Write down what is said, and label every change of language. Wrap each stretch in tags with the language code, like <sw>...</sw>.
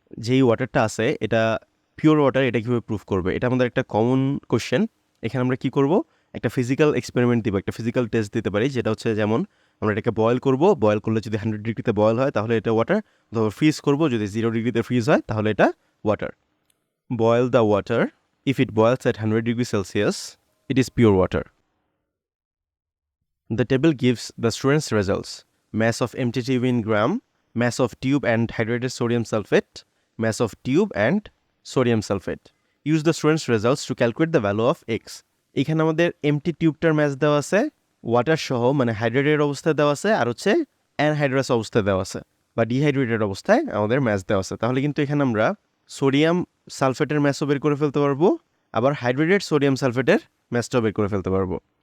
<bn>যেই ওয়াটারটা আছে এটা পিওর ওয়াটার, এটা কীভাবে প্রুভ করবে? এটা আমাদের একটা কমন কোশ্চেন। এখানে আমরা কি করব, একটা ফিজিক্যাল এক্সপেরিমেন্ট দিব, একটা ফিজিক্যাল টেস্ট দিতে পারি, যেটা হচ্ছে যেমন আমরা এটাকে বয়েল করব, বয়েল করলে যদি 100 ডিগ্রিতে বয়েল হয় তাহলে এটা ওয়াটার, অথবা ফ্রিজ করব, যদি 0 ডিগ্রিতে ফ্রিজ হয় তাহলে এটা water.</bn> <en>Boil the water, if it boils at 100 degree Celsius it is pure water. The table gives the students' results: mass of empty tube in gram, mass of tube and hydrated sodium sulfate, mass of tube and sodium sulfate. Use the students' results to calculate the value of x.</en> <bn>এখানে আমাদের MT টিউবটার mass দেওয়া আছে, water সহ মানে hydrated অবস্থায় দেওয়া আছে, আর হচ্ছে অ্যানহাইড্রাস অবস্থায় দেওয়া আছে বা ডিহাইড্রেটেড অবস্থায় আমাদের ম্যাস দেওয়া আছে। তাহলে কিন্তু এখানে আমরা সোডিয়াম সালফেটের ম্যাসও বের করে ফেলতে পারবো, আবার হাইড্রেটেড সোডিয়াম সালফেটের ম্যাসটাও বের করে ফেলতে পারবো।</bn>